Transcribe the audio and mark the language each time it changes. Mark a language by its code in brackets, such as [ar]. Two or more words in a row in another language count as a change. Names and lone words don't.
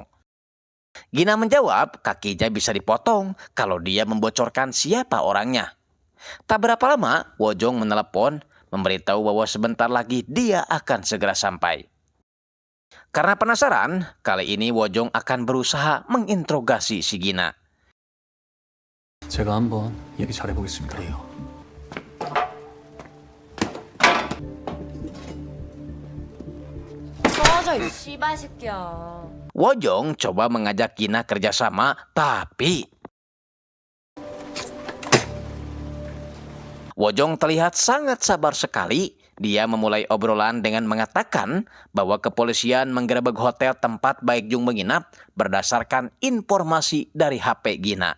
[id] Gina menjawab kakinya bisa dipotong kalau dia membocorkan siapa orangnya. Tak berapa lama, Wojong menelepon memberitahu bahwa sebentar lagi dia akan segera sampai. Karena penasaran, kali ini Wojong akan berusaha menginterogasi si Gina. [ko] 제가 한번 얘기 잘해보겠습니다. 그래요. 꺼져 이 씨발 새끼야. [id] Wojong coba mengajak Gina kerjasama, tapi Wojong terlihat sangat sabar sekali. Dia memulai obrolan dengan mengatakan bahwa kepolisian menggerebek hotel tempat Baekjung menginap berdasarkan informasi dari HP Gina.